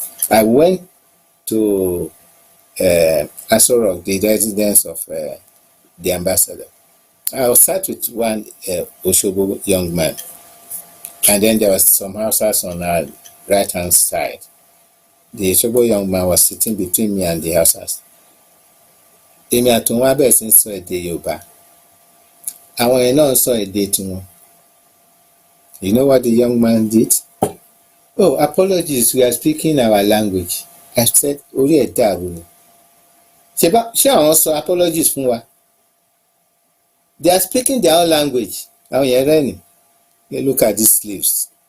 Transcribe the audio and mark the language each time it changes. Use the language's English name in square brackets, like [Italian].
[English] I went to Aso Rock, the residence of the ambassador. I was sat with one Oshobo young man, and then there was some houses on our right-hand side. The Oshobo young man was sitting between me and the houses. [Yoruba] Èmi àtòun wá bẹ̀rẹ̀ sí ń sọ èdè Yorùbá. Àwọn yẹn náà sọ èdè tiwọn. [English] You know what the young man did? Oh, apologies, we are speaking our language. I said, [Yoruba] orí ẹ̀ dàrú ni. Ṣé àwọn sọ apologies fún wa? [English] They are speaking their own language. [Yoruba] Àwọn yẹn rẹ́rìn. [English] You look at these slaves.